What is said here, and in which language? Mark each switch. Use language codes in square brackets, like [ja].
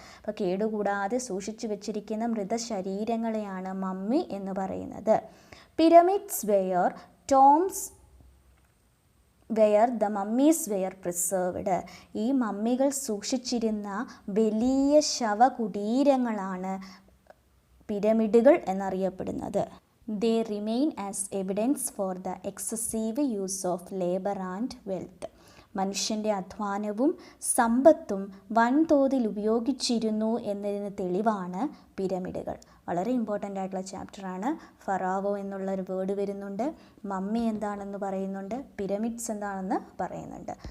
[ml] അപ്പോൾ കേടുകൂടാതെ സൂക്ഷിച്ചു വെച്ചിരിക്കുന്ന മൃതശരീരങ്ങളെയാണ് മമ്മി എന്ന് പറയുന്നത്. [en] Pyramids were tombs where the mummies were preserved. [ml] ഈ മമ്മികൾ സൂക്ഷിച്ചിരുന്ന വലിയ ശവകുടീരങ്ങളാണ് പിരമിഡുകൾ എന്നറിയപ്പെടുന്നത്. [en] They remain as evidence for the excessive use of labor and wealth. [ml] മനുഷ്യൻ്റെ അധ്വാനവും സമ്പത്തും വൻതോതിൽ ഉപയോഗിച്ചിരുന്നു എന്നതിന് തെളിവാണ് പിരമിഡുകൾ. വളരെ ഇമ്പോർട്ടൻ്റ് ആയിട്ടുള്ള ചാപ്റ്ററാണ്. ഫറാവോ എന്നുള്ളൊരു വേർഡ് വരുന്നുണ്ട്. മമ്മി എന്താണെന്ന് പറയുന്നുണ്ട്. പിരമിഡ്സ് എന്താണെന്ന് പറയുന്നുണ്ട്.